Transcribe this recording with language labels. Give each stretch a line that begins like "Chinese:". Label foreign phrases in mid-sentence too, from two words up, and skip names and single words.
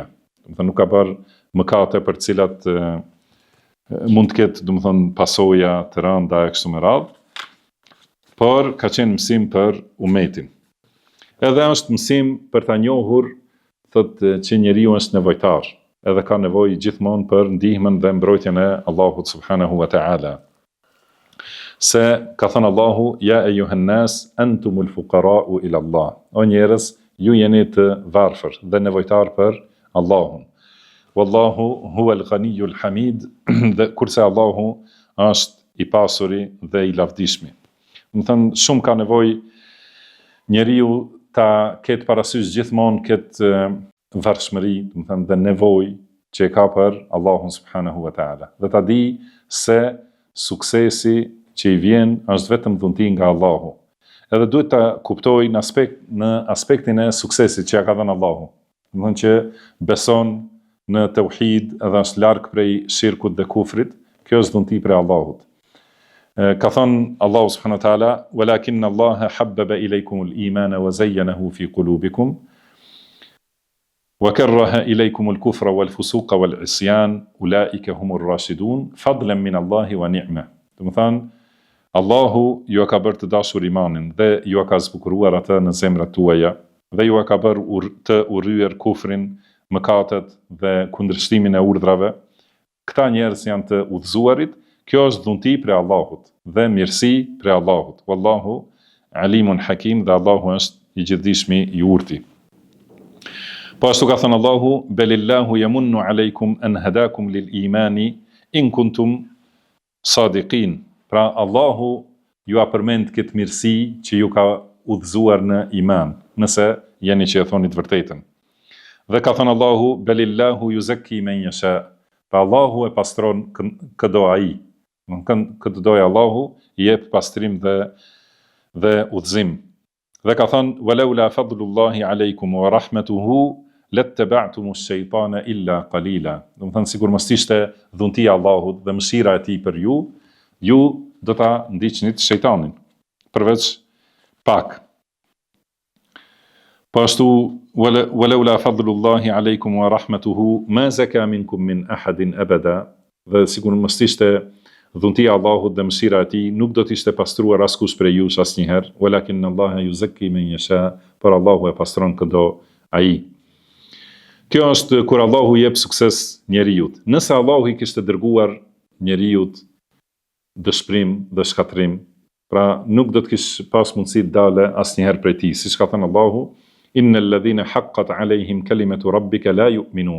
Albanian: Do të thonë nuk ka bërë mëkate për të cilat mund të ketë, do të thonë pasoja të rënda e kështu me radhë, por ka qenë mësim për umetin. Edhe është mësim për ta njohur, thotë që njeriu është nevojtar, edhe ka nevojë gjithmonë për ndihmën dhe mbrojtjen e Allahut
Arabic: سبحانه وتعالى.
Albanian: Se ka thënë Allahu,
Arabic: يا أيها الناس أنتم الفقراء إلى الله.
Albanian: O njerëz, ju jeni të varfër dhe nevojtar për Allahun.
Arabic: والله هو الغني الحميد,
Albanian: dhe kurse Allahu është i pasuri dhe i lavdishmi. Do të thënë shumë ka nevojë njeriu ta ketë parasysh gjithmonë këtë varfëri, do të thënë dhe nevojë që e ka për Allahun
Arabic: سبحانه وتعالى.
Albanian: Dhe ta di se suksesi që i vjen është vetëm dhunti nga Allahu. Edhe duhet ta kuptoj në aspektin e suksesit që ja ka dhënë Allahu. Do të thënë që beson në tauhid edhe është larg prej shirkut dhe kufrit, kjo është dhunti prej Allahut. Ka thënë Allahu
Arabic: سبحانه وتعالى ولكن الله حبب إليكم الإيمان وزينه في قلوبكم وكره إليكم الكفر والفسوق والعصيان أولئك هم الراشدون فضلا من الله ونعمة.
Albanian: Do të thënë Allahu ju ka bërë të dashur imanin dhe ju ka zbukuruar atë në zemrat tuaja dhe ju ka bërë të urryer kufrin, mëkatet dhe kundërshtimin e urdhrave. Këta njerëz janë të udhëzuarit. Kjo është dhunti prej Allahut dhe mirësi prej Allahut.
Arabic: والله عليم حكيم,
Albanian: dhe Allahu është i gjithdijshmi, i urti. Po ashtu ka thënë Allahu,
Arabic: بل الله يمن عليكم أن هداكم للإيمان إن كنتم صادقين.
Albanian: Pra Allahu ju a përmend këtë mirësi që ju ka udhëzuar në iman, nëse jeni që e thoni të vërtetën. Dhe ka thënë Allahu,
Arabic: بل الله يزكي من يشاء.
Albanian: Pra Allahu e pastron këdo ai. Këtë dojë Allahu i jep pastrim dhe udhëzim. Dhe ka thënë,
Arabic: ولولا فضل الله عليكم ورحمته لاتبعتم الشيطان إلا قليلا.
Albanian: Do të thënë sikur mos ishte dhuntia e Allahut dhe mëshira e tij për ju, ju do ta ndiqnit shejtanin, përveç pak. Po ashtu,
Arabic: ولولا فضل الله عليكم ورحمته ما زكى منكم من أحد أبدا.
Albanian: Dhe sikur mos ishte dhuntia e Allahut dhe mëshira e tij, nuk do të ishte pastruar askush prej jush asnjëherë,
Arabic: ولكن الله يزكي من يشاء,
Albanian: por Allahu e pastron këdo ai. Kjo është kur Allahu jep sukses njerëzit. Nëse Allahu i kishte dërguar njerëzit dëshpërim dhe shkatrim, pra nuk do të kishte pas mundësi të dalë asnjëherë prej tij, siç ka thënë Allahu,
Arabic: إن الذين حقت عليهم كلمت ربك لا يؤمنون.